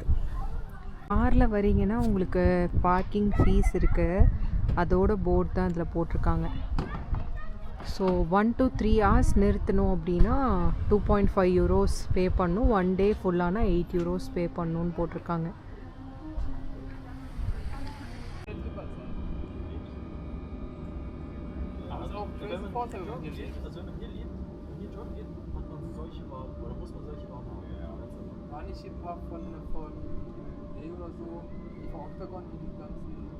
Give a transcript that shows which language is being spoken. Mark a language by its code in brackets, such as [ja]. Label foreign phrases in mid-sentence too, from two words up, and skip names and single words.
[ta] காரில் வரீங்கன்னா உங்களுக்கு [en] parking fees [ta] இருக்குது, அதோட போர்டு தான் இதில் போட்டிருக்காங்க. [en] so 1 to 3 hours [ta] நிறுத்தணும் அப்படின்னா 2.5 [en] euros pay [ta] பண்ணணும். 1 day ஃபுல்லானா 8 [en] euros pay [ta] பண்ணணுன்னு போட்டிருக்காங்க. [de] War nicht ein paar von EU oder so, die vom Octagon, die ganzen.